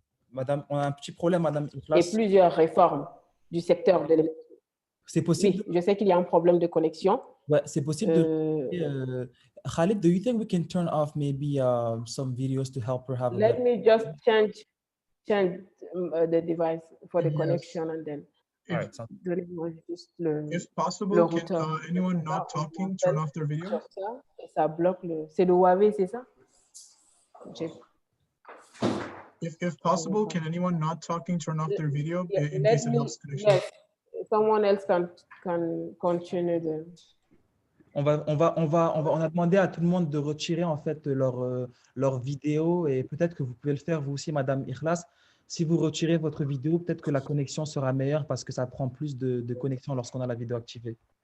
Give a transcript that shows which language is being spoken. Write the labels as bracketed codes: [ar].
[fr] Madame, on a un petit problème, Madame. Et plusieurs réformes du secteur de l'énergie. C'est possible. Oui, je sais qu'il y a un problème de connexion. Ouais, c'est possible de... [en] Khalid, do you think we can turn off maybe some videos to help her have a Let me just change the device for the connection and then... If possible, can anyone not talking turn off their video? [fr] Ça bloque c'est le Huawei, c'est ça? [en] If possible, can anyone not talking turn off their video in case it helps connection? Yes, someone else can continue the... [fr] On a demandé à tout le monde de retirer en fait leur vidéo, et peut-être que vous pouvez le faire vous aussi, Madame Ikhlas. Si vous retirez votre vidéo, peut-être que la connexion sera meilleure parce que ça prend plus de connexion lorsqu'on a la vidéo activée.